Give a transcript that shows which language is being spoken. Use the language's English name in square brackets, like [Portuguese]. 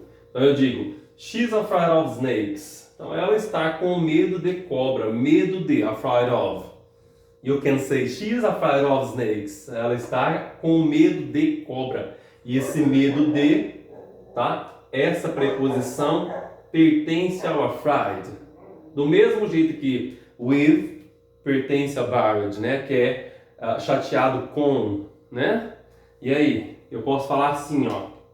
[Portuguese] Então eu digo, [English] she's afraid of snakes. [Portuguese] Então ela está com medo de cobra. Medo de, afraid of. [English] You can say, she's afraid of snakes. [Portuguese] Ela está com medo de cobra. E esse medo de, tá? Essa preposição pertence ao afraid. Do mesmo jeito que with pertence a worried, né? Que é chateado com, né? E aí, eu posso falar assim, ó.